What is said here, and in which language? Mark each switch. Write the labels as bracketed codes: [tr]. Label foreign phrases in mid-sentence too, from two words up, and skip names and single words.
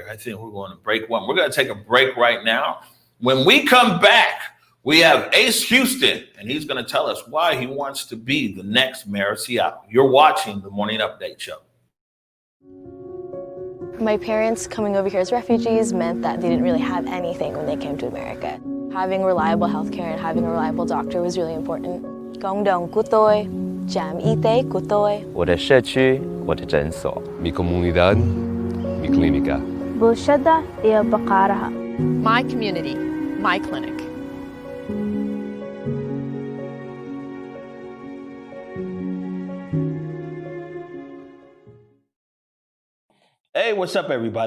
[en] I think we're going to break one. We're going to take a break right now. When we come back, we have Ace Houston, and he's going to tell us why he wants to be the next mayor of Seattle. You're watching the Morning Update Show. My parents coming over here as refugees meant that they didn't really have anything when they came to America. Having reliable healthcare and having a reliable doctor was really important. [vi] Cộng đồng của tôi, trạm y tế của tôi. [zh] 我的社区，我的诊所。 [es] Mi comunidad, mi clínica. بلشدة هي بقارها. [en] My community, my clinic. Hey, what's up, everybody?